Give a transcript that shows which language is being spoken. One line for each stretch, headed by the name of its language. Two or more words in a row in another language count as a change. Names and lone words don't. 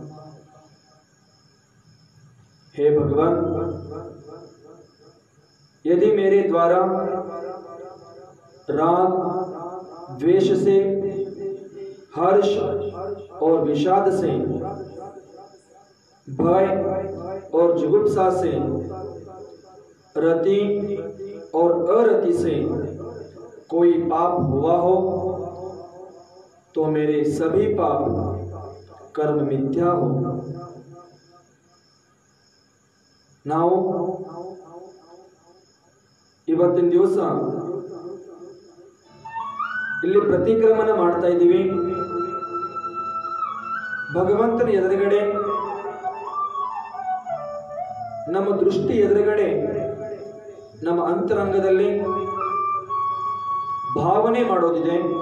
Hindi: हे भगवान, यदि मेरे द्वारा राग, द्वेष से, हर्ष और विषाद से, भय और जुगुप्सा से, रति और अरति से कोई पाप हुआ हो तो मेरे सभी पाप कर्म मिथ्या हो।
Kannada: ನಾವು ಇವತ್ತಿನ ದಿವಸ ಇಲ್ಲಿ ಪ್ರತಿಕ್ರಮಣ ಮಾಡ್ತಾ ಇದ್ದೀವಿ. ಭಗವಂತನ ಎದುರುಗಡೆ, ನಮ್ಮ ದೃಷ್ಟಿ ಎದುರುಗಡೆ, ನಮ್ಮ ಅಂತರಂಗದಲ್ಲಿ ಭಾವನೆ ಮಾಡೋದಿದೆ.